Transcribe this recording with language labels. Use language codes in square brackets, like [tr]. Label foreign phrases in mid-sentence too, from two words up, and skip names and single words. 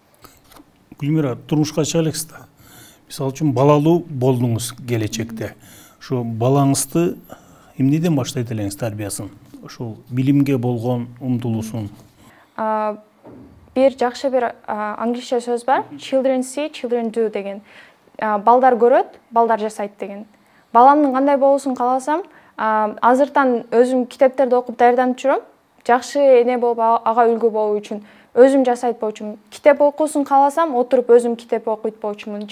[ky] Гүлмира, турмушка чыга элексиз да. Мисалы үчүн балалуу болдуңуз келечекте. Ошо балаңызды эмнеден баштайт элеңиз тарбиясын? Ошол билимге болгон умтулуусун? Бир жакшы бир англисче сөз бар. [en] Children see, children do деген. [ky] Балдар көрөт, балдар жасайт деген. Баламдын кандай болуусун кааласам, азыртан өзүм китептерди окуп даярданып жүрөм. Жакшы эне болуп, ага үлгү болуу үчүн өзүм жасайт болчумун. Китеп окуусун кааласам, отуруп өзүм китеп окуйт болчумун.